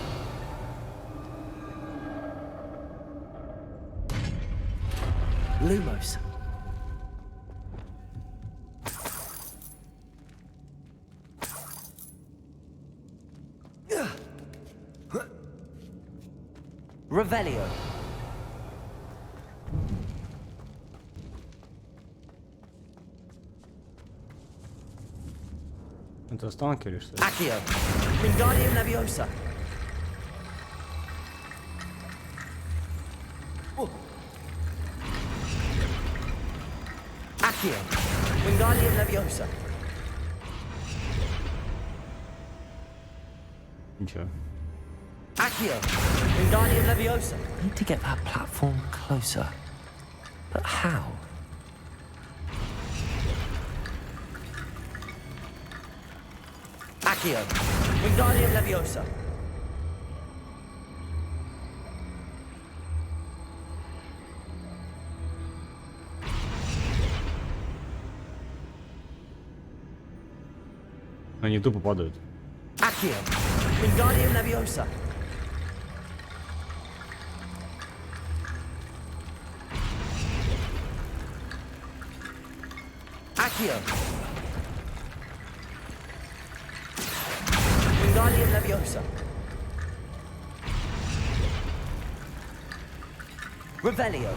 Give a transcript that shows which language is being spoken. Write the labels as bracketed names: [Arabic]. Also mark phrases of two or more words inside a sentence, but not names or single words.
[Russian] Lumos. Revelio. Это останки или что? Accio. Wingardium Leviosa. Accio. Wingardium Leviosa. Ничего. Accio. Wingardium Leviosa. [English] I need to get that platform closer. But how? [Russian] Accio. Wingardium Leviosa. Они тупо падают. Accio. Wingardium Leviosa. Accio. Wingardium Leviosa. Revelio.